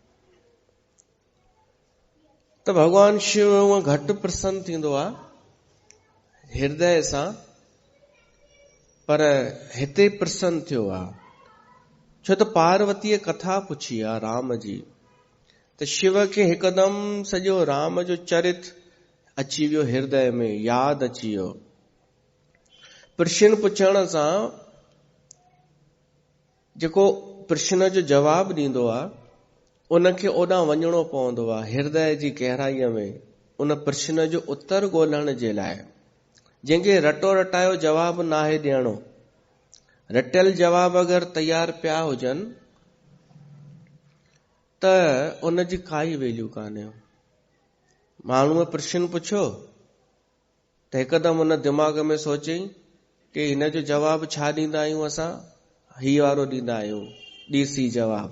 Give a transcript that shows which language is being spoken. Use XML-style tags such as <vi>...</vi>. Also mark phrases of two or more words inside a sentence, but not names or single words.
<sd>त भगवान शिव हूअं घटि प्रसन्न थींदो आहे हृदय सां, पर हिते प्रसन्न थियो आहे छो त पार्वतीअ कथा पुछी आहे राम जी। त शिव खे हिकदमि सॼो राम जो चरित्र अची वियो हृदय में, यादि अची वियो। प्रश्न पुछण सां जेको प्रश्न जो जवाब ॾींदो आहे उनखे ओॾां वञणो पवंदो आहे हृदय जी गहराईअ में उन प्रश्न जो उत्तर ॻोल्हण जे लाइ। जंहिंखे रटो रटायो जवाब नाहे ॾियणो, रटियल जवाब अगरि तयार पिया हुजनि त उनजी काई वैल्यू कान्हे। माण्हूअ प्रश्न पुछियो त हिकदमि उन दिमाग़ में सोचई कि हिन जो जवाब छा ॾींदा आहियूं असां, ही वारो ॾींदा आहियूं, ॾीसी जवाब।</sd>